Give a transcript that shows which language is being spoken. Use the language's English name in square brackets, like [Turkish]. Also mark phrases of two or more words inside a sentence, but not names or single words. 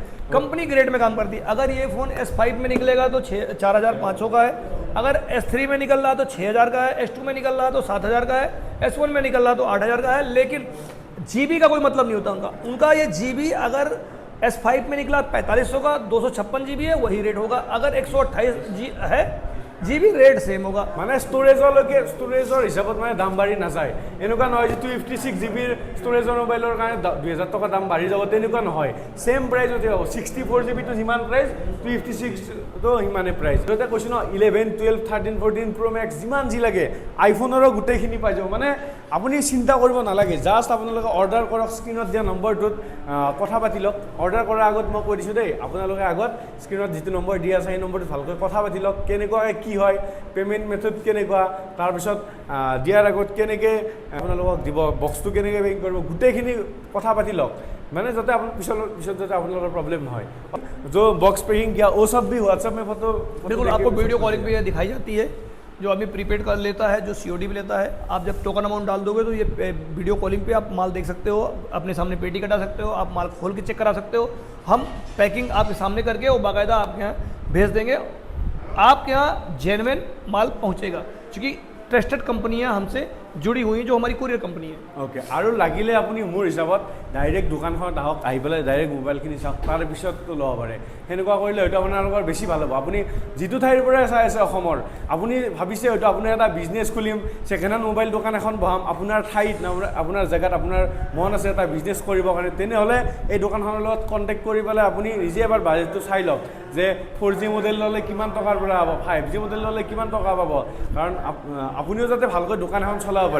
[Hindi] कंपनी ग्रेड में काम करती है। अगर ये फ़ोन S5 में निकलेगा तो 4,500 का है, अगर S3 में निकल रहा तो 6,000 का है, S2 में निकल रहा तो 7,000 का है, S1 में निकल रहा तो 8,000 का है। लेकिन GB का कोई मतलब नहीं होता उनका ये GB अगर S5 में निकला 4500 का, 256 GB है वही रेट होगा। अगर 128 है जीबी [English] rate same [Hindi] होगा। [Assamese] মানে ষ্ট'ৰেজৰ হিচাপত মানে দাম বাঢ়ি নাযায়, এনেকুৱা নহয় যে 256 GB ষ্ট'ৰেজৰ মোবাইলৰ কাৰণে 2000 টকা দাম বাঢ়ি যাব, তেনেকুৱা নহয়, [English] same priceতে [Assamese] হ'ব। 64 GB টো যিমান প্ৰাইচ 256 তো সিমানে প্ৰাইচ। তো এতিয়া কৈছোঁ ন 11, 12, 13, 14 Pro Max যিমান যি লাগে আইফোনৰো গোটেইখিনি পাই যাব। মানে আপুনি চিন্তা কৰিব নালাগে, জাষ্ট আপোনালোকে অৰ্ডাৰ কৰক, স্ক্ৰীণত দিয়া নম্বৰটোত কথা পাতি লওক। অৰ্ডাৰ কৰাৰ আগত মই কৈ দিছোঁ দেই, আপোনালোকে আগত স্ক্ৰীণত যিটো নম্বৰ দিয়া আছে সেই নম্বৰটোত ভালকৈ কথা পাতি লওক, কেনেকুৱাকৈ কি হয়, [English] payment method [Assamese] কেনেকুৱা, তাৰপিছত দিয়াৰ আগত কেনেকৈ আপোনালোকক দিব, বক্সটো কেনেকৈ পেকিং কৰিব, গোটেইখিনি কথা পাতি লওক, মানে যাতে আপোনাৰ পিছত যাতে আপোনালোকৰ প্ৰব্লেম নহয়। [Hindi] जो [English] box packing [Hindi] किया वो सब भी व्हाट्सएप में फोटो बिल्कुल आपको [English] video calling [Hindi] पे दिखाई जाती है, जो आदमी प्रीपेड कर लेता है, जो COD भी लेता है, आप जब [English] token amount [Hindi] डाल दोगे तो ये [English] video calling [Hindi] पे आप माल देख सकते हो, अपने सामने पेटी कटा सकते हो, आप माल खोल के चेक करा सकते हो। हम पैकिंग आपके सामने करके वो बाकायदा आपके यहाँ भेज देंगे, आपके यहाँ जेन्युइन माल पहुँचेगा, क्योंकि ट्रस्टेड कंपनियाँ हमसे जुड़ी हुई जो हमारी [English] courier company [Hindi] है। ओके, [Assamese] আৰু লাগিলে আপুনি মোৰ হিচাপত ডাইৰেক্ট দোকানখনত আহক, আহি পেলাই ডাইৰেক্ট মোবাইলখিনি চাওক, তাৰ পিছততো ল'ব পাৰে। সেনেকুৱা কৰিলে হয়তো আপোনালোকৰ বেছি ভাল হ'ব। আপুনি যিটো ঠাইৰ পৰাই চাই আছে অসমৰ, আপুনি ভাবিছে হয়তো আপোনাৰ এটা বিজনেছ খুলিম, [English] second hand mobile [Assamese] দোকান এখন বহাম, আপোনাৰ ঠাইত আপোনাৰ জেগাত আপোনাৰ মন আছে এটা বিজনেছ কৰিবৰ কাৰণে, তেনেহ'লে এই দোকানখনৰ লগত কণ্টেক্ট কৰি পেলাই আপুনি নিজে এবাৰ বাজেটটো চাই লওক যে 4G মডেল ল'লে কিমান টকাৰ পৰা হ'ব, 5G মডেল ল'লে কিমান টকা পাব, কাৰণ আপুনিও যাতে ভালকৈ দোকান এখন চলাব পাৰে।